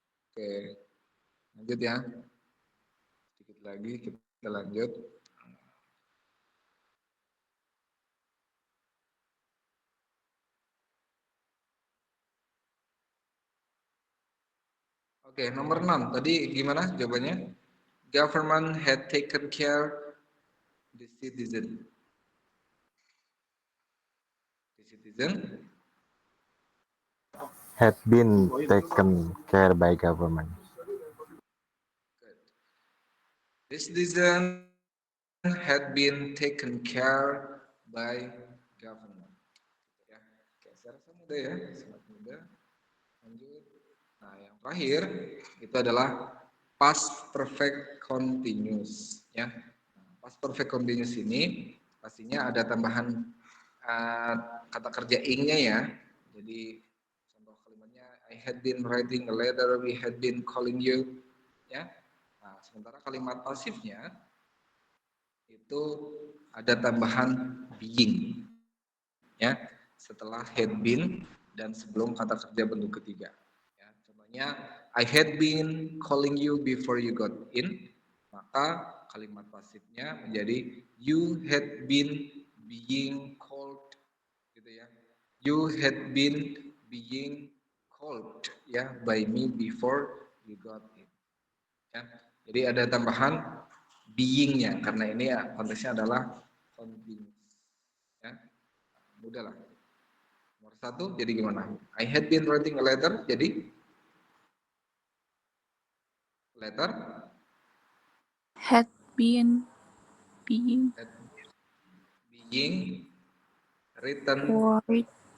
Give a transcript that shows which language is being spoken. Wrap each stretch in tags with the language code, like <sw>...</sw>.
<id>Oke, lanjut ya. Sedikit lagi kita lanjut. Oke, nomor 6. Tadi gimana jawabannya?</id> <en>Government had taken care the citizen. The citizen Had been taken care by government. The citizen had been taken care by government.</en> <id>Ya, oke, saya rasa mudah ya, sangat mudah. Lanjut. Nah, yang terakhir itu adalah past perfect continuous. Ya, nah, past perfect continuous ini pastinya ada tambahan kata kerja ing-nya ya. Jadi contoh kalimatnya</id> <en>I had been writing a letter, we had been calling you. Ya.</en> <id>Nah, sementara kalimat pasifnya itu ada tambahan being ya setelah had been dan sebelum kata kerja bentuk ketiga ya, contohnya</id> <en>I had been calling you before you got in,</en> <id>maka kalimat pasifnya menjadi</id> <en>you had been being called</en> <id>gitu ya,</id> <en>you had been being called ya by me before you got in ya.</en> <id>Jadi ada tambahan being-nya karena ini ya konteksnya adalah continuous. Ya. Mudah lah. Nomor 1 jadi gimana?</id> <en>I had been writing a letter jadi letter Had been being had being written worried.</en>